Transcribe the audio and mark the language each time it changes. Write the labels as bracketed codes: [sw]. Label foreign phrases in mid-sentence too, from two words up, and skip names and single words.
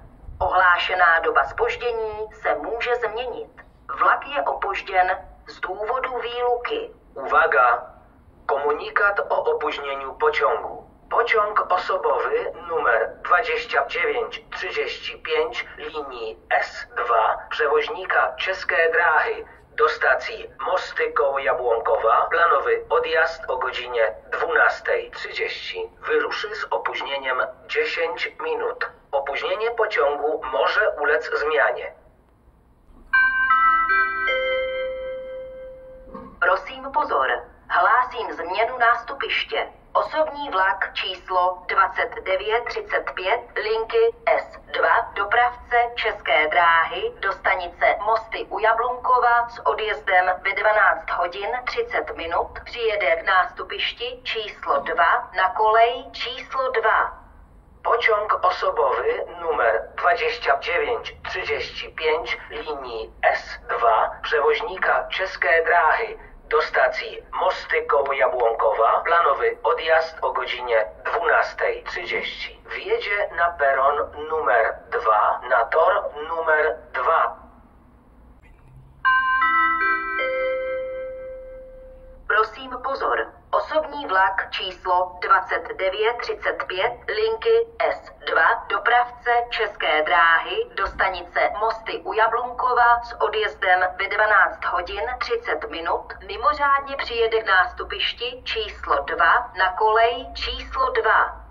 [cs] Ohlášená doba zpoždění se může změnit. Vlak je opožděn z důvodu výluky. [pl] Uwaga! Komunikat o opóźnieniu pociągu. Pociąg osobowy numer 2935 linii S2 przewoźnika České dráhy do stacji Mosty koło Jabłonkowa planowy odjazd o godzinie 12:30 wyruszy z opóźnieniem 10 minut. Opóźnienie pociągu może ulec zmianie. [cs] Prosím pozor, hlásím změnu nástupiště. Osobní vlak číslo 2935 linky S2 dopravce České dráhy do stanice Mosty u Jablunkova s odjezdem ve 12 hodin 30 minut přijede k nástupišti číslo 2 na kolej číslo 2. [pl] Pociąg osobowy numer 2935 linii S2 przewoźnika České dráhy do stacji Mosty koło Jabłonkowa planowy odjazd o godzinie 12:30 wjedzie na peron numer 2 na tor numer 2. [cs] Prosím pozor, osobní vlak číslo 2935 linky S2 dopravce České dráhy do stanice Mosty u Jablunkova s odjezdem ve 12 hodin 30 minut mimořádně přijede k nástupišti číslo 2 na kolej číslo 2.